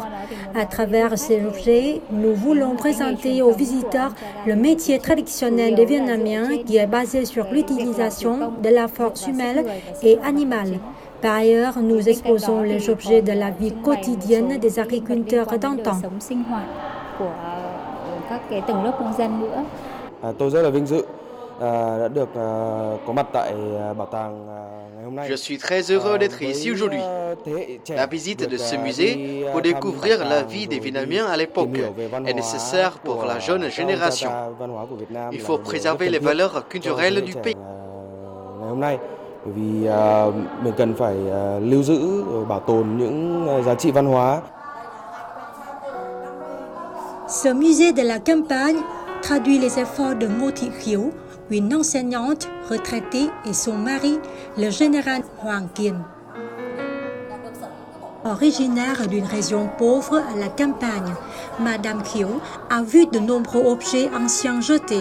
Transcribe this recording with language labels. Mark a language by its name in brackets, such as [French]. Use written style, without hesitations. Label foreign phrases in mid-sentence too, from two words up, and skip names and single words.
[French] À travers ces objets, nous voulons présenter aux visiteurs le métier traditionnel des Vietnamiens qui est basé sur l'utilisation de la force humaine et animale. Par ailleurs, nous exposons les objets de la vie quotidienne des agriculteurs d'antan. [Vietnamese] Tôi rất là vinh dự đã được có mặt tại bảo tàng ngày hôm nay. [French] Je suis très heureux d'être ici aujourd'hui. La visite de ce musée pour découvrir la vie des Vietnamiens à l'époque est nécessaire pour la jeune génération. Il faut préserver les valeurs culturelles du pays. [Vietnamese] Ngày hôm nay bởi vì mình cần phải lưu giữ bảo tồn những giá trị văn hóa. [French] Ce musée de la campagne traduit les efforts de Ngô Thị Khiếu, une enseignante retraitée, et son mari, le général Hoàng Kiên. Originaire d'une région pauvre à la campagne, Madame Khiếu a vu de nombreux objets anciens jetés.